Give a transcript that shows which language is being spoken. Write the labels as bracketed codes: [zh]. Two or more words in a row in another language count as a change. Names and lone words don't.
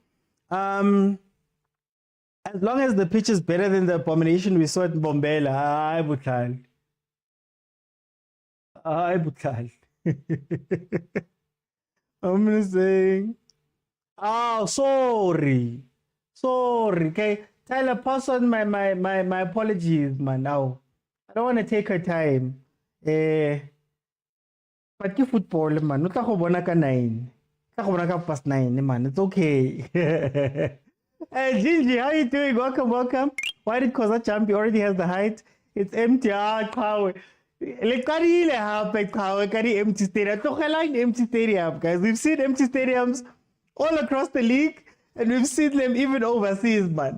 [en] As long as the pitch is better than the abomination we saw at Bombela, I'm saying, sorry. Okay, Tyler, pass on my apologies, man. Now, I don't want to take her time. But ke football, man. [tn] No tla go bona ka 9. Tla go bona ka past 9, man. [en] It's okay. Gingy, how you doing? Welcome, welcome. Why did Caf Champions already has the height? It's empty. Qawe. Like, empty stadium. Empty stadium, guys. We've seen empty stadiums all across the league, and we've seen them even overseas, man.